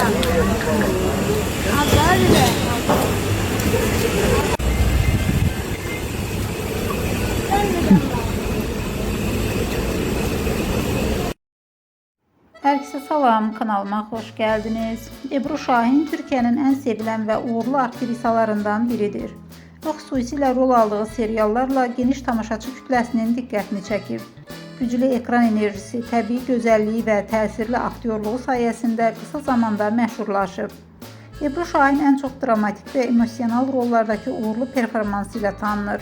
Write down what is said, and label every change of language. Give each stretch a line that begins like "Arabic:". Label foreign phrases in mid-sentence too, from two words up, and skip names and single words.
Turkish: Abla öyle. Herkese salam, kanalıma hoş geldiniz. Ebru Şahin Türkiye'nin en sevilen ve uğurlu aktrisalarından biridir.
Azerbaijani: O xüsusilə rol aldığı seriallarla geniş tamaşaçı kütləsinin diqqətini çəkir. Güclü ekran enerjisi, təbii gözəlliyi və təsirli aktyorluğu sayəsində qısa zamanda məşhurlaşıb. Ebru Şahin ən çox dramatik və emosional rollardakı uğurlu performansı ilə tanınır.